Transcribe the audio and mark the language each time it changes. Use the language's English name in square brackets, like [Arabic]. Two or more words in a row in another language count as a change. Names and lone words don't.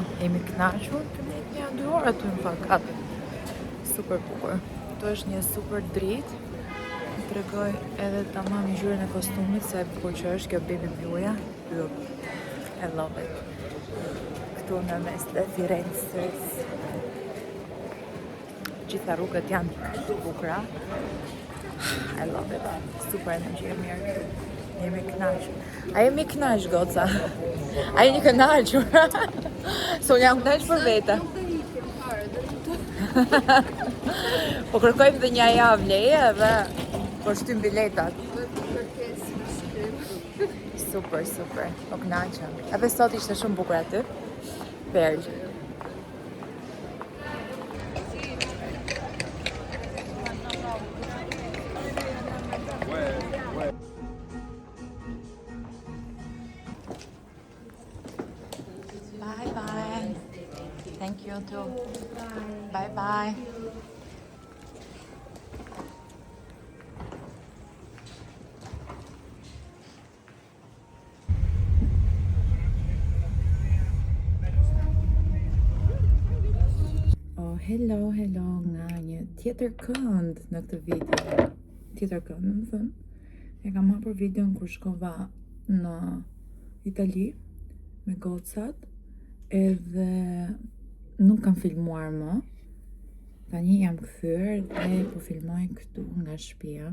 [Albanian] Jemi kënaqur, të një 2 orë aty në fakt. Super bukur. Këtu është një super dritë. Më tregoj edhe tamam ngjyrën e kostumit, sa e bukur që është kjo [English] baby blue-ja. I love it. [Albanian] Këtu në mes të Firenzës. Gjitha rrugët janë të bukura. [English] I love it. [Albanian] Super energji e mirë këtu. Jemi kënaqur. A jemi kënaqur goca? A jeni kënaqur? Se unë jam kënaqur për vete. Po kërkojmë dhe një javë leje dhe po shtym biletat. Super. Po kënaqem. Edhe sot ishte shumë bukur aty. Perl. [English] Bye. Thank you too. Bye. Oh, hello [Albanian] nga një tjetër kënd në këtë video. Tjetër kënd, në më thënë. E kam hapur videon kur shkova në Itali me gocat. Edhe nuk kam filmuar më. Tani jam kthyer dhe po filmoj këtu nga shtëpia.